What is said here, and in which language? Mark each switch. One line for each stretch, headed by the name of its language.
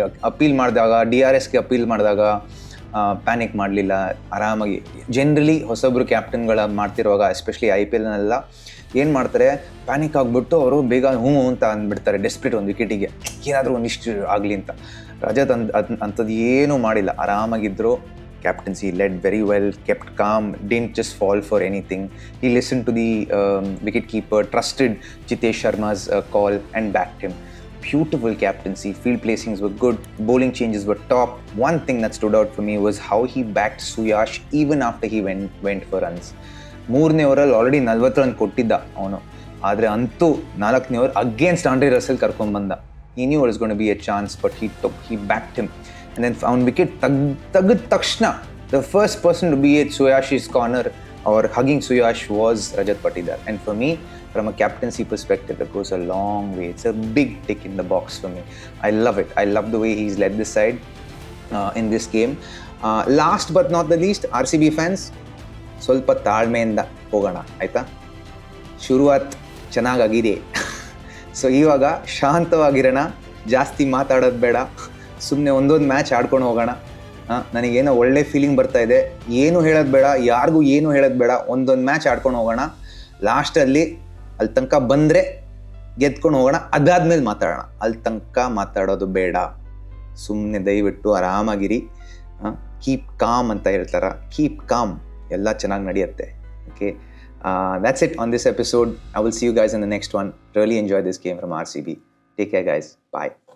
Kannada: Appeal ಮಾಡಿದಾಗ, DRSಗೆ appeal ಮಾಡಿದಾಗ panic ಮಾಡಲಿಲ್ಲ, ಆರಾಮಾಗಿ. ಜನರಲಿ ಹೊಸೊಬ್ಬರು ಕ್ಯಾಪ್ಟನ್ಗಳ ಮಾಡ್ತಿರುವಾಗ, ಎಸ್ಪೆಷಲಿ IPLನೆಲ್ಲ ಏನು ಮಾಡ್ತಾರೆ, ಪ್ಯಾನಿಕ್ ಆಗಿಬಿಟ್ಟು ಅವರು ಬೇಗ ಅಂತ ಅಂದ್ಬಿಡ್ತಾರೆ. ಡೆಸ್ಪ್ರೇಟ್ ಒಂದು ವಿಕೆಟಿಗೆ ಏನಾದರೂ ಒಂದಿಷ್ಟು ಆಗಲಿ ಅಂತ. ರಜತ್ ಅಂಥದ್ದು ಏನೂ ಮಾಡಿಲ್ಲ, ಆರಾಮಾಗಿದ್ದರು.
English: Captaincy led very well, kept calm, didn't just fall for anything. He listened to the wicketkeeper, trusted Jitesh Sharma's call and backed him. Beautiful captaincy. Field placings were good, bowling changes were top. One thing that stood out for me was how he backed Suyash even after he went for runs.
Kannada: 3ನೇ ಓವರಲ್ಲಿ already 40 run ಕೊಟ್ಟಿದ್ದ ಅವನು, ಆದರೆ ಅಂತೂ 4ನೇ over against Andre Russell ಕರ್ಕೊಂಡ್ಬಂದ.
English: He knew it was going to be a chance, but he backed him. And then found wicket
Kannada: ತಗದ ತಕ್ಷಣ
English: the first person to be at Suyash's corner or hugging Suyash was Rajat Patidar. And for me, from a captaincy perspective, that goes a long way. It's a big tick in the box for me. I love it. I love the way he's led this side in this game. Last but not the least, RCB fans,
Kannada: ಸ್ವಲ್ಪ ತಾಳ್ಮೆಯಿಂದ ಹೋಗೋಣ, ಆಯಿತಾ? ಶುರುವಾತ್ ಚೆನ್ನಾಗಾಗಿದೆ. So ಇವಾಗ ಶಾಂತವಾಗಿರೋಣ, ಜಾಸ್ತಿ ಮಾತಾಡೋದು ಬೇಡ, ಸುಮ್ಮನೆ ಒಂದೊಂದು ಮ್ಯಾಚ್ ಆಡ್ಕೊಂಡು ಹೋಗೋಣ. ನನಗೇನೋ ಒಳ್ಳೆ ಫೀಲಿಂಗ್ ಬರ್ತಾ ಇದೆ. ಏನು ಹೇಳೋದು ಬೇಡ, ಯಾರಿಗೂ ಏನು ಹೇಳೋದು ಬೇಡ, ಒಂದೊಂದು ಮ್ಯಾಚ್ ಆಡ್ಕೊಂಡು ಹೋಗೋಣ. ಲಾಸ್ಟಲ್ಲಿ ಅಲ್ಲಿ ತನಕ ಬಂದರೆ ಗೆದ್ಕೊಂಡು ಹೋಗೋಣ, ಅದಾದ್ಮೇಲೆ ಮಾತಾಡೋಣ. ಅಲ್ಲಿ ತನಕ ಮಾತಾಡೋದು ಬೇಡ, ಸುಮ್ಮನೆ ದಯವಿಟ್ಟು ಆರಾಮಾಗಿರಿ. ಕೀಪ್ ಕಾಮ್ ಅಂತ ಹೇಳ್ತಾರ, ಕೀಪ್ ಕಾಮ್, ಎಲ್ಲ ಚೆನ್ನಾಗಿ ನಡೆಯುತ್ತೆ.
English: Okay, that's it on this episode. I will see you guys in the next one. Really enjoy this game from RCB. Take care guys. Bye.